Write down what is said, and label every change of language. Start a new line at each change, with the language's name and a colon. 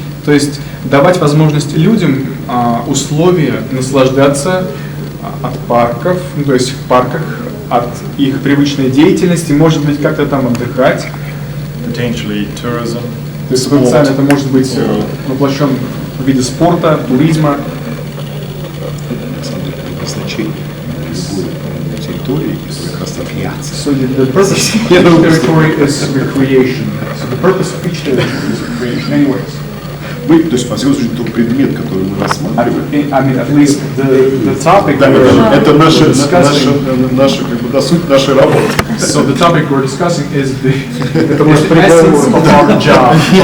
Russian: То есть давать возможность людям условия наслаждаться от парков, ну, то есть в парках, от их привычной деятельности, может быть, как-то там отдыхать.
English: Potentially tourism.
Russian: То есть потенциально это может быть воплощен в виде спорта, туризма. Назначение любой территории – как раз рекреация.
English: So the purpose of each territory is recreation. So the purpose of each territory is recreation. Anyways.
Russian: То есть, по всему случаю, тот предмет, который мы рассматриваем,
English: I mean, at least the topic
Russian: это наша как бы суть нашей работы.
English: So the topic we're discussing is the essence of our job.